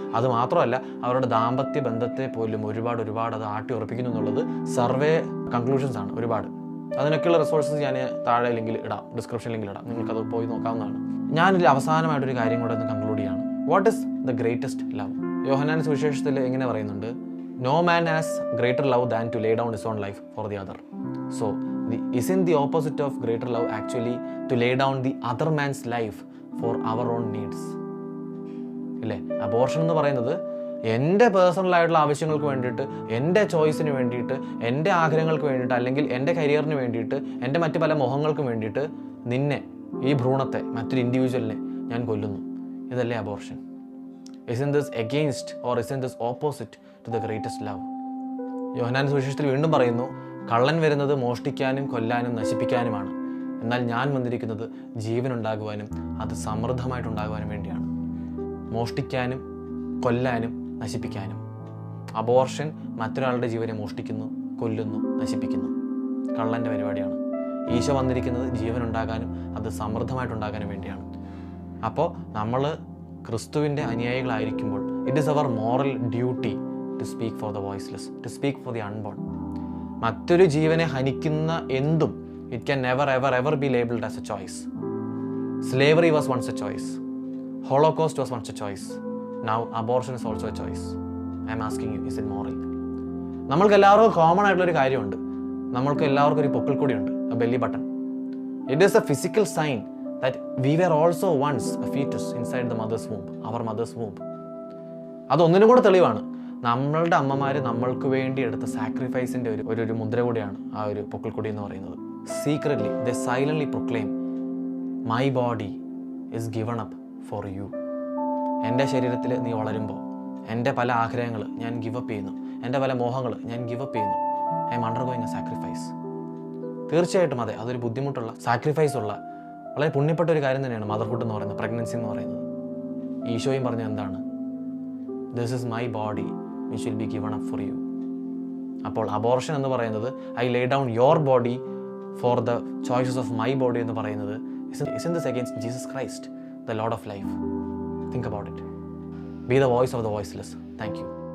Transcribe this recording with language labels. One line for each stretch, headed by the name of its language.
Malayalam: അതുമാത്രമല്ല അവരുടെ ദാമ്പത്യ ബന്ധത്തെ പോലും ഒരുപാട് അത് ആട്ടി ഉറപ്പിക്കുന്നു എന്നുള്ളത് സർവേ കൺക്ലൂഷൻസ് ആണ് ഒരുപാട്. അതിനൊക്കെയുള്ള റിസോഴ്സസ് ഞാൻ താഴെ ലിങ്കിൽ ഇടാം, ഡിസ്ക്രിപ്ഷൻ ലിങ്കിൽ ഇടാം, നിങ്ങൾക്കത് പോയി നോക്കാവുന്നതാണ്. ഞാനിതിൽ അവസാനമായിട്ടൊരു കാര്യം കൂടെ ഒന്ന് കൺക്ലൂഡ് ചെയ്യാണ്.
English: What is the greatest love?
Malayalam: യോഹന്നാൻ സുവിശേഷത്തിൽ എങ്ങനെ പറയുന്നുണ്ട്?
English: No man has greater love than to lay down his own life for the other. So isn't the opposite of greater love actually to lay down the other man's life for our own needs?
Malayalam: ഇല്ലേ? Abortion എന്ന് പറയുന്നത് എൻ്റെ personal ആയിട്ടുള്ള ആവശ്യങ്ങൾക്ക് വേണ്ടിയിട്ട്, എൻ്റെ ചോയ്സിന് വേണ്ടിയിട്ട്, എൻ്റെ ആഗ്രഹങ്ങൾക്ക് വേണ്ടിയിട്ട്, അല്ലെങ്കിൽ എൻ്റെ കരിയറിന് വേണ്ടിയിട്ട്, എൻ്റെ മറ്റ് പല മോഹങ്ങൾക്കും വേണ്ടിയിട്ട് നിന്നെ, ഈ ഭ്രൂണത്തെ, മറ്റൊരു ഇൻഡിവിജ്വലിനെ ഞാൻ കൊല്ലുന്നു. ഇതല്ലേ abortion?
English: isn't this against or isn't this opposite to the greatest love?
Malayalam: യോഹന്നാൻ സുവിശേഷത്തിൽ വീണ്ടും പറയുന്നു, കള്ളൻ വരുന്നത് മോഷ്ടിക്കാനും കൊല്ലാനും നശിപ്പിക്കാനുമാണ്, എന്നാൽ ഞാൻ വന്നിരിക്കുന്നത് ജീവനുണ്ടാകുവാനും അത് സമൃദ്ധമായിട്ടുണ്ടാകുവാനും വേണ്ടിയാണ്. മോഷ്ടിക്കാനും കൊല്ലാനും നശിപ്പിക്കാനും. അബോർഷൻ മറ്റൊരാളുടെ ജീവനെ മോഷ്ടിക്കുന്നു, കൊല്ലുന്നു, നശിപ്പിക്കുന്നു. കള്ളൻ്റെ പരിപാടിയാണ്. ഈശോ വന്നിരിക്കുന്നത് ജീവനുണ്ടാകാനും അത് സമൃദ്ധമായിട്ടുണ്ടാകാനും വേണ്ടിയാണ്. അപ്പോൾ നമ്മൾ ക്രിസ്തുവിൻ്റെ അനുയായികളായിരിക്കുമ്പോൾ
English: It is our moral duty to speak for the voiceless, to speak for the unborn.
Malayalam: മറ്റൊരു ജീവനെ ഹനിക്കുന്ന എന്തും
English: It can never ever ever be labelled as a choice. Slavery was once a choice. Holocaust was once a choice. Now abortion is also a choice. I'm asking you, is it moral?
Malayalam: നമ്മൾക്ക് എല്ലാവർക്കും common ആയിട്ടുള്ളൊരു കാര്യമുണ്ട്. നമ്മൾക്ക് എല്ലാവർക്കും ഒരു പൊക്കിൾക്കൊടിയുണ്ട്.
English: a belly button. It is a physical sign that we were also once a fetus inside the mother's womb, our mother's womb.
Malayalam: അതൊന്നിനും കൂടെ തെളിവാണ്. നമ്മളുടെ അമ്മമാർ നമ്മൾക്ക് വേണ്ടി എടുത്ത സാക്രിഫൈസിൻ്റെ ഒരു മുദ്ര കൂടിയാണ് ആ ഒരു പൊക്കിൾക്കൊടി എന്ന് പറയുന്നത്.
English: Secretly they silently proclaim my body is given up for you.
Malayalam: എൻ്റെ ശരീരത്തിൽ നീ വളരുമ്പോൾ എൻ്റെ പല ആഗ്രഹങ്ങൾ ഞാൻ ഗിവപ്പ് ചെയ്യുന്നു, എൻ്റെ പല മോഹങ്ങൾ ഞാൻ ഗിവപ്പ് ചെയ്യുന്നു.
English: I'm undergoing a sacrifice.
Malayalam: തീർച്ചയായിട്ടും അതെ, അതൊരു ബുദ്ധിമുട്ടുള്ള സാക്രിഫൈസ് ഉള്ള വളരെ പുണ്യപ്പെട്ട ഒരു കാര്യം തന്നെയാണ് മദർഹുഡ് എന്ന് പറയുന്നത്, പ്രഗ്നൻസി എന്ന് പറയുന്നത്. ഈശോയും പറഞ്ഞത് എന്താണ്?
English: This is my body which will be given up for you.
Malayalam: അപ്പോൾ അബോർഷൻ എന്ന് പറയുന്നത്
English: I lay down your body for the choices of my body
Malayalam: എന്ന് പറയുന്നത്
English: isn't this against Jesus Christ, the Lord of life? Think about it. Be the voice of the voiceless. Thank you.